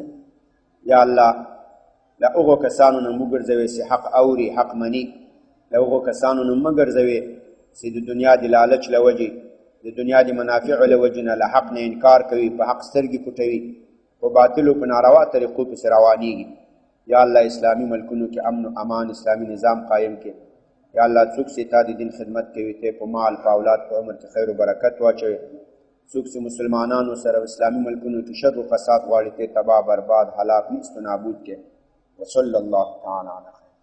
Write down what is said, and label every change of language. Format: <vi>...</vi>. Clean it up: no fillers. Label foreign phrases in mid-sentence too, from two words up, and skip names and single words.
<ps>یا الله له هغو کسانو نه مو ګرځوي چې حق اوري حق مني، له هغو کسانو نه مه ګرځوي چې د دنیا د لالچ له وجې، د دنیا د منافعو له وجې نه له حق نه انکار کوي، په حق سترګې پټوي، په باطلو په ناروا طریقو پسې روانېږي. یا الله اسلامي ملکونو کې امن و امان اسلامي نظام قایم کړي. یا الله څوک چې تا د دین خدمت کوي ته په مال په اولاد په عمر کې خیر و برکت واچوي، څوک چې مسلمانانو سره اسلامي ملکونو کې شر و فساد غواړي ته تباه برباد هلاک نیست و نابود کړي.</ps> <ar>وصلی الله تعالی علیه</ar>